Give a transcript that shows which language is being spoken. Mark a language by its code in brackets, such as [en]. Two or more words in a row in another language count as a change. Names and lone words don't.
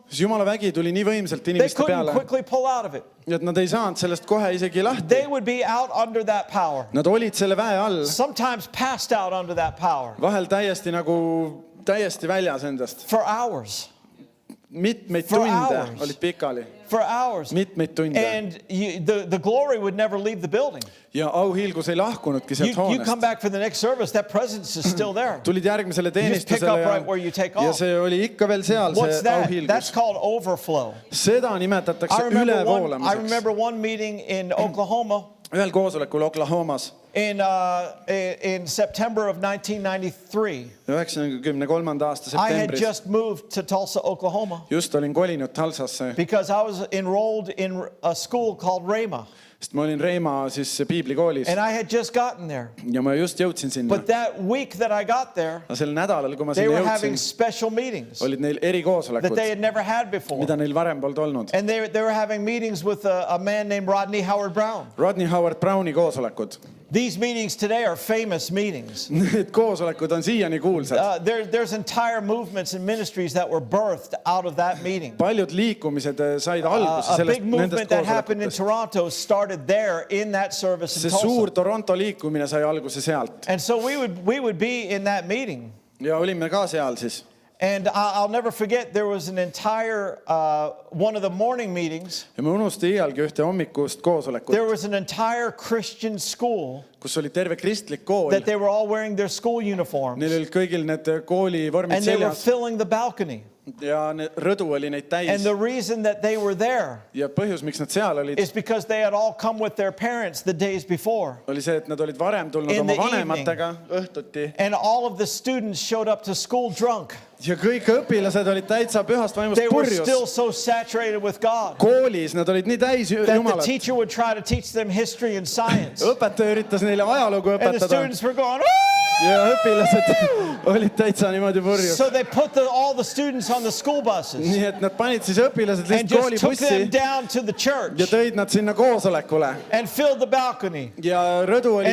[et] siis Jumala vägi tuli nii võimsalt [en] they [et] inimeste [en] couldn't [et] peale, [en] quickly pull out of it. [et] et nad ei saanud sellest kohe isegi lahti. [en] They would be out under that power, [et] Nad olid selle väe all, [en] sometimes passed out under that power [et] vahel täiesti väljas endast. [en] for hours, [et] Mitmeid [en] For [et] tunde [en] hours. [et] olid pikali, [en] for hours. [et] mitmeid tunde. [en] And the glory would never leave the building. [et] Ja auhiilgus ei lahkunudki sealt [en] You come [et] hoonest. [en] back for the next service, that presence is still there. [et] Tulid järgmisele [en] You just pick [et] teenistusele [en] up right where you take [et] ja [en] off. [et] see oli ikka veel seal, [en] What's [et] see [en] that? [et] auhiilgus. [en] That's called overflow. [et] Seda nimetatakse [en] I [et] ülevoolamiseks. [en] remember one meeting in Oklahoma [et] Ühel koosolekul Oklahomas [en] in September of 1993. [et] 1993. aasta [en] I had [et] septembris. [en] just moved to Tulsa, Oklahoma, [et] Just olin kolinud Tulsasse, [en] because I was enrolled in a school called Rhema, [et] sest ma olin Reima siis piiblikoolis [en] and I had just gotten there. [et] ja ma just jõudsin sinna. [en] But that week that I got there, [et] Aga sel nädalal, kui ma [en] they [et] sinna [en] were having [et] jõudsin, [en] special meetings [et] olid neil [en] that [et] erikoosolekud, [en] they had never had before. [et] mida neil varem polnud olnud. [en] And they were having meetings with a man named Rodney Howard Brown. [et] Rodney Howard Browni koosolekud. [en] These meetings today are famous meetings. [et] Need koosolekud on siiani kuulsad. [en] There's entire movements and ministries that were birthed out of that meeting. [et] Paljud liikumised said alguse [en] A [et] sellest [en] big movement [et] nendest [en] that happened in [et] koosolekutest. [en] Toronto started there in that service in [et] See suur [en] Tulsa. [et] Toronto liikumine sai alguse sealt. [en] And so we would be in that meeting. [et] Ja olime ka seal siis. [en] And I'll never forget, there was an entire, one of the morning meetings, [et] Ja ma unustasin iialgi ühte hommikust koosolekut, [en] there was an entire Christian school [et] kus oli terve kristlik kool. [en] that they were all wearing their school uniforms. [et] Neil olid kõigil need koolivormid [en] And they were [et] seljas [en] filling the balcony. [et] ja rõdu oli neid [en] And [et] täis. [en] the reason that they were there [et] Ja põhjus, miks nad seal olid, [en] is because they had all come with their parents the days before. [et] oli see, et nad olid varem tulnud [en] In [et] oma [en] the [et] vanematega õhtuti [en] And all of the students showed up to school drunk. [et] ja kõik õpilased olid täitsa pühast vaimust [en] They were still [et] purjus. [en] so saturated with God [et] Koolis nad olid nii täis [en] that the [et] Jumalat. [en] teacher would try to teach them history and science. [et] Õpetaja üritas neile ajalugu [en] And the [et] õpetada [en] students were going, "Woo!" [et] ja õpilased olid täitsa niimoodi purjus. [en] So they put all the students on the school buses [et] Nii et nad panid siis õpilased [en] and [et] lihtsalt [en] just took them [et] koolibussi [en] down to the church [et] ja tõid nad sinna koosolekule [en] and filled the balcony [et] ja rõdu oli